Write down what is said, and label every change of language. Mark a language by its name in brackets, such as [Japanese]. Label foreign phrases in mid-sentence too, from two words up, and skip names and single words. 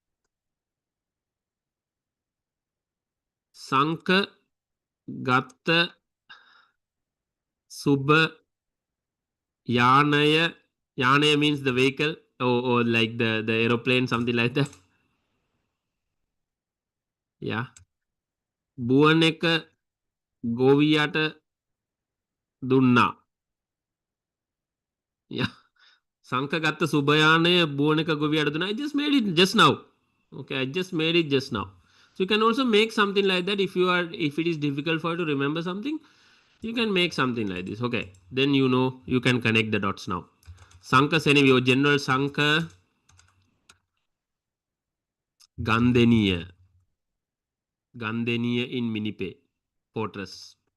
[Sinhala] සංඛ ගත්ත සුබ යානය. [English] Yanaya means the vehicle, or like the aeroplane, something like that. Yeah. [Sinhala] භුවනෙක ගොවියාට දුන්නා. [English] Yeah. [Sinhala] සංඛ ගත්ත සුබ යානෙ භුවනෙක ගොවියාට දුන්නා. [English] I just made it just now. Okay, I just made it just now. So you can also make something like that if it is difficult for you to remember something, you can make something like this. Okay, then you can connect the dots now. Sanka Senevi or General Sanka Gandenia in Minipe fortress.